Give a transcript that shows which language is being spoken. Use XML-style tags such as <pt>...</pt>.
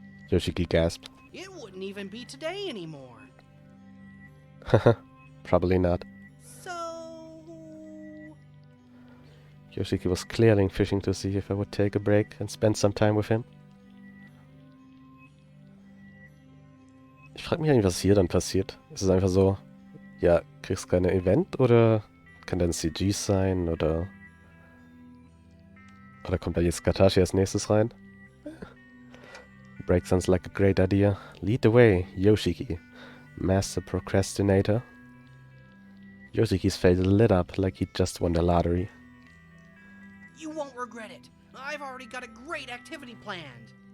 <en>Yoshiki gasped. It wouldn't even be today anymore. Haha, probably not. So... Yoshiki was clearly fishing to see if I would take a break and spend some time with him.</en> <de>Ich frage mich eigentlich, was hier dann passiert. Ist es einfach so, ja, kriegst keine Event oder kann dann CG sein oder kommt da jetzt Katashi als nächstes rein?</de> <en>Break sounds like a great idea. Lead the way, Yoshiki, master procrastinator. Yoshiki's face lit up like he just won the lottery. You won't regret it. I've already got a great activity planned.</en>